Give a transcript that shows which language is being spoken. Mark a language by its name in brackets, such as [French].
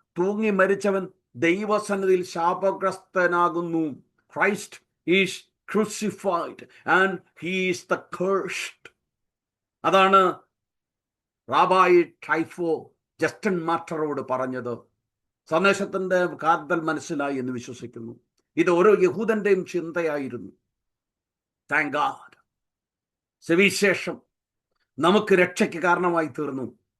[Malayalam] തൂങ്ങി മരിച്ചവൻ ദൈവസന്നിധിയിൽ ശാപഗ്രസ്തനാകുന്നു. [English] Christ is crucified and he is the cursed. [Malayalam] അതാണ് റാബായി ട്രൈഫോ ജസ്റ്റിൻ മാർട്ടറോട് പറഞ്ഞത്. സന്ദേശത്തിന്റെ കാതൽ മനസ്സിലായി എന്ന് വിശ്വസിക്കുന്നു. ഇത് ഓരോ യഹൂദന്റെയും ചിന്തയായിരുന്നു. [English] thank God, [Malayalam] സുവിശേഷം നമുക്ക് രക്ഷയ്ക്ക് കാരണമായി തീർന്നു.